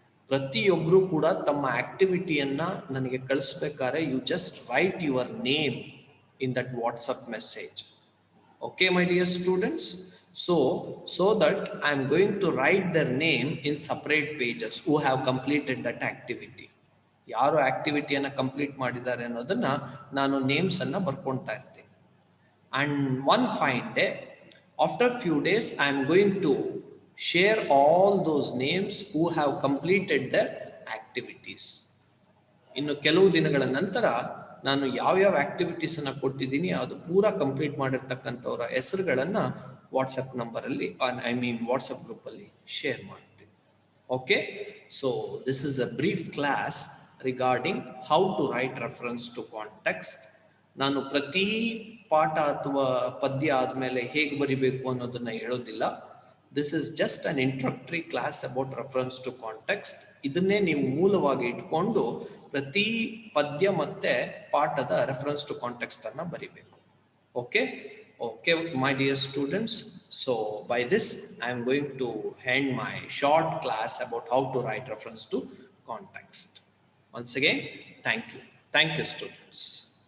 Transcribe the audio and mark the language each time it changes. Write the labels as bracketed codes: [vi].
[kn] ಪ್ರತಿಯೊಬ್ಬರು ಕೂಡ ತಮ್ಮ ಆಕ್ಟಿವಿಟಿಯನ್ನು ನನಗೆ ಕಳಿಸ್ಬೇಕಾದ್ರೆ [en] You just write your name in that WhatsApp message. Okay my dear students? So that I am going to write their name in separate pages who have completed that activity. [kn] ಯಾರು ಆಕ್ಟಿವಿಟಿಯನ್ನು complete ಮಾಡಿದ್ದಾರೆ ಅನ್ನೋದನ್ನು ನಾನು ನೇಮ್ಸನ್ನು ಬರ್ಕೊಳ್ತಾ ಇರ್ತೀನಿ. [en] And one fine day, after few days, I am going to share all those names who have completed their activities. [kn] ಇನ್ನು ಕೆಲವು ದಿನಗಳ ನಂತರ ನಾನು ಯಾವ್ಯಾವ ಆಕ್ಟಿವಿಟೀಸನ್ನು ಕೊಟ್ಟಿದ್ದೀನಿ ಅದು ಪೂರಾ ಕಂಪ್ಲೀಟ್ ಮಾಡಿರ್ತಕ್ಕಂಥವ್ರ ಹೆಸರುಗಳನ್ನು ವಾಟ್ಸಪ್ ನಂಬರಲ್ಲಿ, [en] I mean [kn] ವಾಟ್ಸಪ್ ಗ್ರೂಪಲ್ಲಿ ಶೇರ್ ಮಾಡ್ತೀನಿ. Okay? [en] So this is a brief class regarding how to write reference to context. [kn] ನಾನು ಪ್ರತಿ ಪಾಠ ಅಥವಾ ಪದ್ಯ ಆದಮೇಲೆ ಹೇಗೆ ಬರಿಬೇಕು ಅನ್ನೋದನ್ನ ಹೇಳೋದಿಲ್ಲ. [en] This is just an introductory class about reference to context. [kn] ಇದನ್ನೇ ನೀವು ಮೂಲವಾಗಿ ಇಟ್ಕೊಂಡು ಪ್ರತಿ ಪದ್ಯ ಮತ್ತೆ ಪಾಠದ ರೆಫರೆನ್ಸ್ ಟು ಕಾಂಟೆಕ್ಸ್ಟ್ ಅನ್ನ ಬರಿಬೇಕು. [en] Okay okay, my dear students, so by this I am going to end my short class about how to write reference to context. Once again, thank you students.